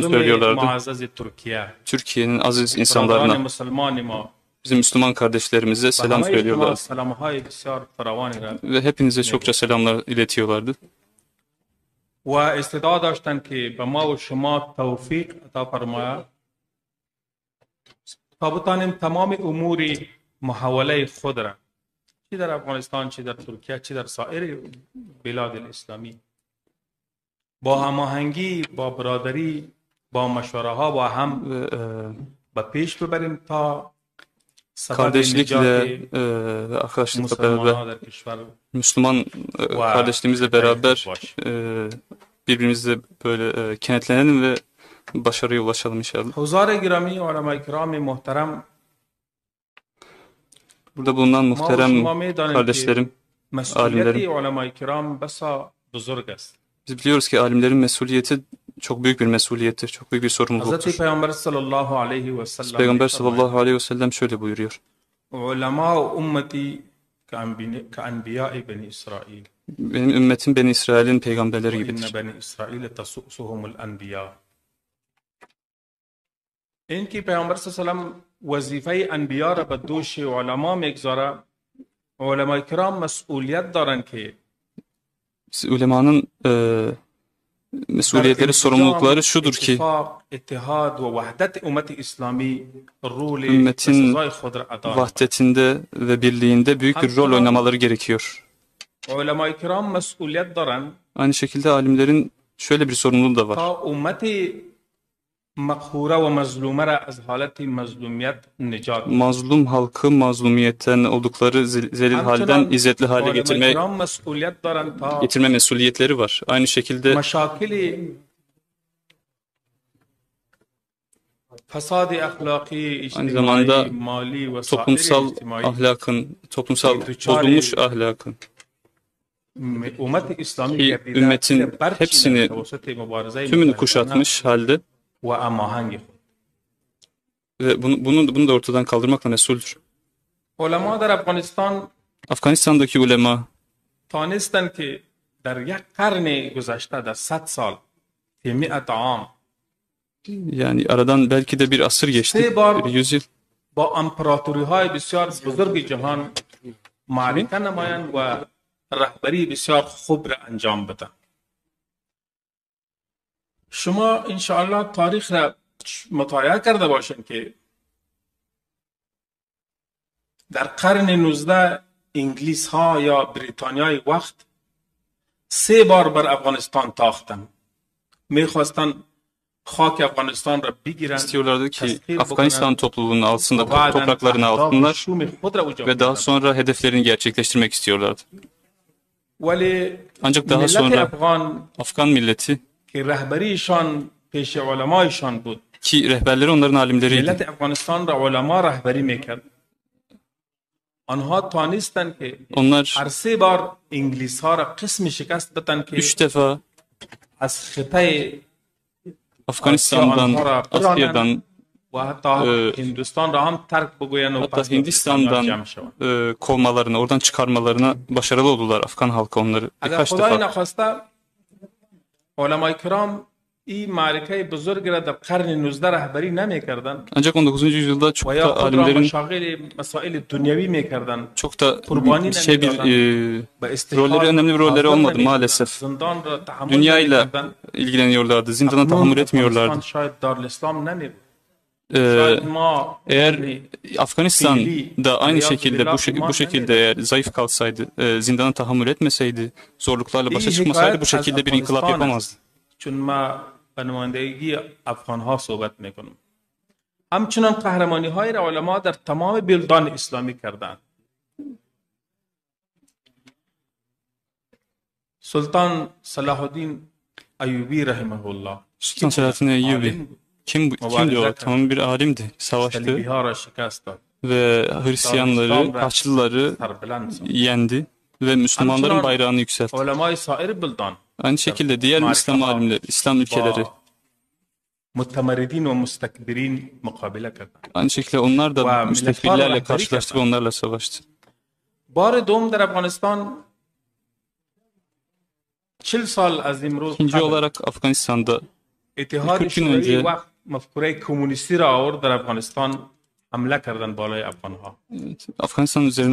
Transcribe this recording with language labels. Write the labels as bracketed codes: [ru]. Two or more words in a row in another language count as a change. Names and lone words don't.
[fa] مردم [tr] söylüyorlardı. [fa] معزز ترکیه [tr] Türkiye'nin aziz [fa] برادران [tr] insanlarına, [fa] مسلمان ما [tr] bizim Müslüman kardeşlerimize [fa] و [tr] selam [fa] همه شما [tr] söylüyorlardı. [fa] سلامهای بسیار فراوانی را [tr] Ve hepinize çokça selamlar iletiyorlardı. [fa] و استدعا داشتند که به ما و شما توفیق عطا فرماید تا بتانیم تمام امور محاوله خود را چی در افغانستان چی در ترکیه چی در سایر [ar] بلاد الاسلامی [fa] با هماهنگی با برادری با مشوره ها با هم [tr] Ve [fa] به پیش ببریم تا سبب [tr] kardeşlikle [fa] نجات [tr] ve arkadaşlıkla beraber, [fa] مسلمانان در کشور [tr] Müslüman kardeşliğimizle beraber birbirimizle böyle kenetlenelim ve başarıya ulaşalım inşallah. [fa] حضار گرامی علمای کرام محترم [tr] Burada bulunan [fa] ما و [tr] muhterem [fa] شما میدانیم که [tr] kardeşlerim, [fa] مسئولیت علمای کرام بسا بزرگ است. [tr] biz biliyoruz ki alimlerin mesuliyeti çok büyük bir mesuliyettir, çok büyük bir [fa] حضرت [tr] sorumluluktur. [fa] پیامبر [ar] صلی الله علیه و سلم [tr] Peygamber [ar] صلى الله عليه وسلم [tr] şöyle buyuruyor. [ar] علماء امتی كأنبیاء بنی اسرائیل [tr] Benim ümmetim Beni İsrail'in peygamberleri [ar] وإن [tr] gibidir. [ar] بنی اسرائیل تسؤسهم الانبیاء. [fa] این که پیامبر [ar] صلی الله علیه و سلم [fa] وظیفه انبیا را به دوش علما میگذاره، علمای کرام مسئولیت دارن که [tr] Ulemanın mesuliyetleri, sorumlulukları şudur ki [fa] اتفاق اتحاد و وحدت امت اسلامی رول [tr] ümmetin [fa] سزای خود را ادا کنند. [tr] vahdetinde ve birliğinde büyük bir rol oynamaları gerekiyor. [fa] علمای کرام مسئولیت دارن [tr] Aynı şekilde alimlerin şöyle bir sorumluluğu da var. [fa] تا امت مقهوره و مظلومه را از حالت مظلومیت نجات دهند. [tr] Mazlum halkı mazlumiyetten oldukları zelil halden izzetli hale [fa] علمای [tr] getirme [fa] کرام مسئولیت دارن تا [tr] mesuliyetleri var. Aynı şekilde [fa] مشاکل فساد اخلاقی [tr] Aynı zamanda [fa] اجتماعی مالی و سایر [tr] toplumsal [fa] اجتماعی [tr] toplumsal bozulmuş ahlakın [fa] امت اسلامی [tr] ki [fa] گردیده [tr] ümmetin [fa] زیر برچیدن [tr] hepsini, [fa] توسط مبارزه [tr] tümünü [fa] متحدانه [tr] kuşatmış halde [fa] و هماهنگ خود. [tr] ve bunu da ortadan kaldırmakla mesuldür. [fa] علما در افغانستان [tr] Afganistan'daki ulema [fa] تانستند که در یک قرن گذشته در 100 سال 100 عام [tr] yani aradan belki de bir asır geçti, [fa] سه بار [tr] bir yüzyıl. [fa] با امپراتوری های بسیار بزرگ جهان معرکه نمایند و رهبری بسیار خوب را انجام بدن. شما انشاءالله تاریخ را مطالعه کرده باشین که در قرن 19 انگلیس ها یا بریتانیای وقت 3 بار بر افغانستان تاختن. میخواستن خاک افغانستان را بگیرن، [tr] İstiyorlardı ki [fa] تسخیر [tr] Afganistan [fa] بکنن [tr] topluluğunun altında [fa] و بعداً [tr] topraklarını [fa] اهداف [tr] alsınlar [fa] شوم خود را اوجا [tr] ve daha [fa] بدن. [tr] sonra hedeflerini gerçekleştirmek istiyorlardı. [fa] ولی [tr] Ancak daha [fa] ملت [tr] sonra [fa] افغان [tr] Afgan milleti [fa] که رهبریشان پیش علمایشان بود، ki rehberleri onların alimleriydi. ملت افغانستان را علما رهبری میکرد. آنها توانستند که [tr] Onlar [fa] هر 3 بار انگلیس ها را قسم شکست دادند که [tr] 3 defa [fa] از خطه [tr] Afganistan'dan, Asya'dan, [fa] و حتی هندوستان را هم ترک بگویند و [tr] hatta [fa] پس به بریتانیا [tr] Hindistan'dan [fa] جمع شوند. [tr] kovmalarına, oradan çıkarmalarına başarılı oldular Afgan halkı onları [fa] اگر [tr] birkaç [fa] خدای [tr] defa. [fa] نخواسته علمای کرام این معرکه بزرگ را در قرن 19 رهبری نمیکردند [tr] Ancak 19. yüzyılda çok [fa] و یا [tr] da [fa] خود را [tr] alimlerin [fa] مشاغل مسائل دنیوی میکردند. [tr] çok da [fa] قربانی [tr] şey bir [fa] به استشهاد [tr] rolleri, önemli bir rolleri [fa] حاضر [tr] olmadı [fa] نمی‌شدند. [tr] maalesef. [fa] زندان را تحمل [tr] Dünyayla [fa] نمی‌کردند. [tr] ilgileniyorlardı, zindana [fa] اکنون [tr] tahammül [fa] افغانستان [tr] etmiyorlardı. [fa] شاید دارالاسلام نمی بود. Ee, شاید ما [tr] eğer Afganistan da aynı şekilde bu şekilde eğer zayıf kalsaydı, zindana tahammül etmeseydi, zorluklarla başa çıkmasaydı bu şekilde bir inkılap yapamazdı. [fa] چون ما به نمایندگی افغان ها صحبت میکنم. همچنان قهرمانی های را علما در تمام بلدان اسلامی کردند. سلطان صلاح الدین ایوبی [ar] رحمه الله [tr] Sultan Selahattin Eyyubi kimdi o? Tamam bir alimdi. Savaştı [fa] صلیبی ها را شکست داد. [tr] ve Hristiyanları, Haçlıları [fa] سربلند ساخت. [tr] yendi ve Müslümanların bayrağını yükseltti. [fa] علمای سایر بلدان [tr] Aynı şekilde diğer İslam alimleri, İslam ülkeleri [fa] متمردین و مستكبرین مقابله کردند. [tr] aynı şekilde onlar da müstekbirlerle karşılaştı ve onlarla savaştı. [fa] بار دوم در افغانستان 40 سال از امروز [tr] İkinci [fa] قبل [tr] olarak Afganistan'da [fa] اتحاد [tr] 40 gün [fa] شوروی [tr] önce [fa] وقت مفکوره کمونیستی را آورد در افغانستان حمله کردن بالای افغان ها. [tr] Afganistan üzerine